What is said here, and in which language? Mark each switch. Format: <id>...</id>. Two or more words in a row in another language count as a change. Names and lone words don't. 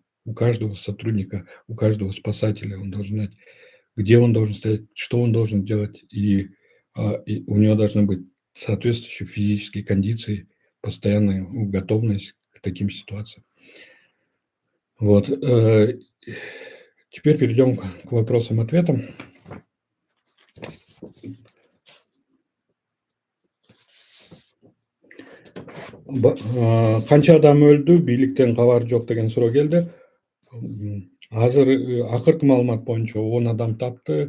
<ru>У каждого сотрудника, у каждого спасателя он должен знать, где он должен стоять, что он должен делать, и у него должны быть соответствующие физические кондиции, постоянная готовность к таким ситуациям. Вот, теперь перейдем к вопросам-ответам.</ru> <ky>Канча адам өлдү, бийликтен кабар жок деген суроо келди. Азыр, акыркы маалымат боюнча 10 адам тапты.</ky>